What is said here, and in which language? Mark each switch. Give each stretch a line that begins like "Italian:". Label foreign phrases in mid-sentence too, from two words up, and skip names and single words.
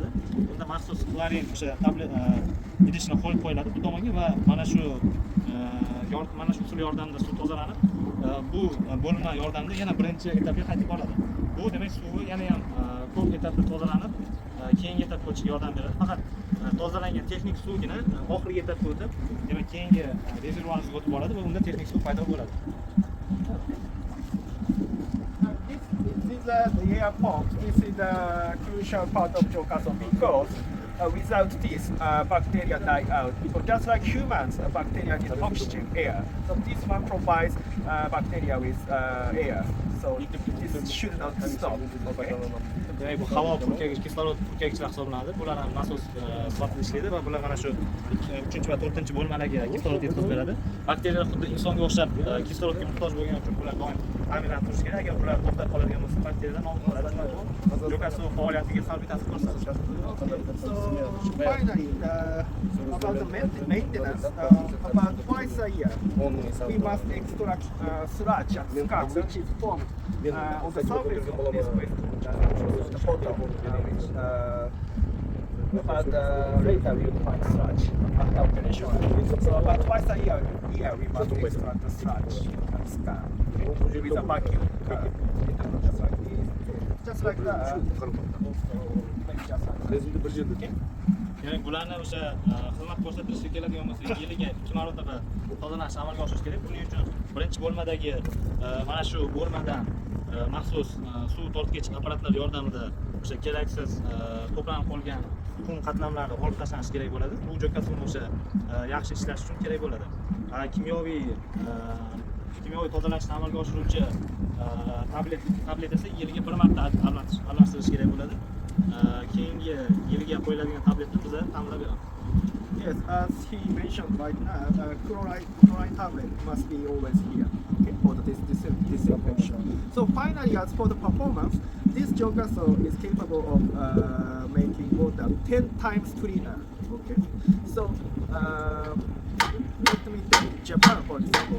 Uzbek: Unda maxsus xlorin o'sha idishni qo'yib qo'yiladi bu tomonga va mana shu usul yordamida suv tozalanib bu bo'linma yordamida yana birinchi etapga qaytib boradi. Bu demak suvi yana ham ko'p etapda tozalanib keyingi etapga o'tishga yordam beradi. Faqat tozalangan texnik suvgina oxirgi etapga o'tib, demak keyingi rezervuarimizga o'tib boradi va unda texnik suv paydo bo'ladi.
English: This is the air pump. This is the crucial part of Jokaso because without this, bacteria die out. Because just like humans, bacteria need oxygen, air. So this one provides bacteria with air. So this should not stop. Okay.
Uzbek: Demak bu havo purkagich, kislorod purkagichlar hisoblanadi. Bular ham nasos sifatida ishlaydi va bular mana shu 3 va 4-bo'limlarga kislorod yetkazib beradi. Bakteriyalar xuddi insonga o'xshab kislorodga muhtoj bo'lgani uchun bular doim ta'minlantirish kerak. Agar ular to'xtab qoladigan bo'lsa, kvartiradan olib qoladi. Bu jo'ka suvi faoliyatiga salbiy ta'sir ko'rsatadi.
English: So finally, about the maintenance, about twice a year, we must extract sludge and scum, which is formed on the surface of this waste, the bottom, but later we will find sludge after operation. So about twice a year we must extract the sludge and scum with a vacuum, just like that.
Uzbek: Demak, bularni o'sha xizmat ko'rsatilishga keladigan bo'lsa, yiliga 2 marotaba tozalashni amalga oshirish kerak. Buning uchun birinchi bo'lmadagi mana shu bo'lmadan maxsus suv tortgich apparatlar yordamida o'sha keraksiz to'planib qolgan qum qatlamlari olib tashlanishi kerak bo'ladi. Bu jo'ka suvni o'sha yaxshi ishlash uchun kerak bo'ladi. Kimyoviy tozalashni amalga oshiruvchi tablet esa yiliga 1 marta almashtirish kerak bo'ladi. Keyingi yilga qo'yiladigan tabletni biz ta'minlab beramiz.
English: Yes, as he mentioned right now, chlorine tablet must be always here, okay, for the disinfection. So finally, as for the performance, this Jogaso is capable of making water 10 times cleaner. Okay, so let me take Japan for example.